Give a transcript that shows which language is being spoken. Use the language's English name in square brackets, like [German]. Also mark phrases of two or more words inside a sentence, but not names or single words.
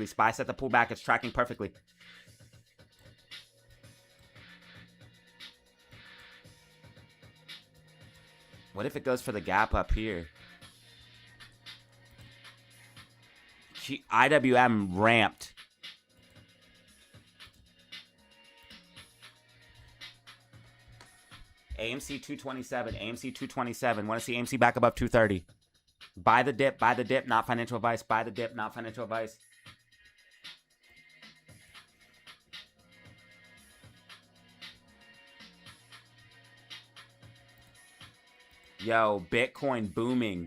[English] SPY set the pullback, it's tracking perfectly. What if it goes for the gap up here? IWM ramped. AMC 227, AMC 227. Want to see AMC back above 230. Buy the dip, not financial advice. Buy the dip, not financial advice. Yo, Bitcoin booming.